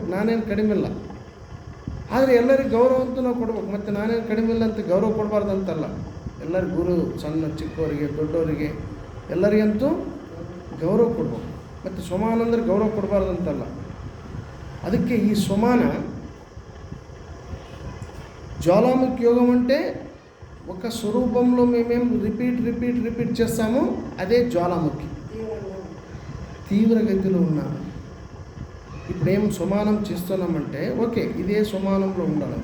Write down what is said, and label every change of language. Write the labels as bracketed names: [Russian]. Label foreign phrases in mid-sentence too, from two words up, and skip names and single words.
[Kannada] ನಾನೇನು ಕಡಿಮೆ ಇಲ್ಲ, ಆದರೆ ಎಲ್ಲರಿಗೂ ಗೌರವ ಅಂತೂ ನಾವು ಕೊಡ್ಬೇಕು. ಮತ್ತು ನಾನೇನು ಕಡಿಮೆ ಇಲ್ಲ ಅಂತ ಗೌರವ ಕೊಡಬಾರ್ದು ಅಂತಲ್ಲ. ಎಲ್ಲರಿಗೂ ಗುರು, ಸಣ್ಣ ಚಿಕ್ಕವರಿಗೆ ದೊಡ್ಡವರಿಗೆ ಎಲ್ಲರಿಗಂತೂ ಗೌರವ ಕೊಡ್ಬೇಕು. ಮತ್ತು ಸಮಾನ ಅಂದರೆ ಗೌರವ ಕೊಡಬಾರ್ದು ಅಂತಲ್ಲ. [Telugu] ಅದಕ್ಕೆ ఈ సమాన జ్వాలాముఖి యోగం అంటే ఒక స్వరూపంలో మేమేం రిపీట్ చేస్తామో అదే జ్వాలాముఖి. తీవ్రగతిలో ఉన్న ఇప్పుడేం సమానం చేస్తున్నామంటే ఓకే, ఇదే సమానంలో ఉండాలి.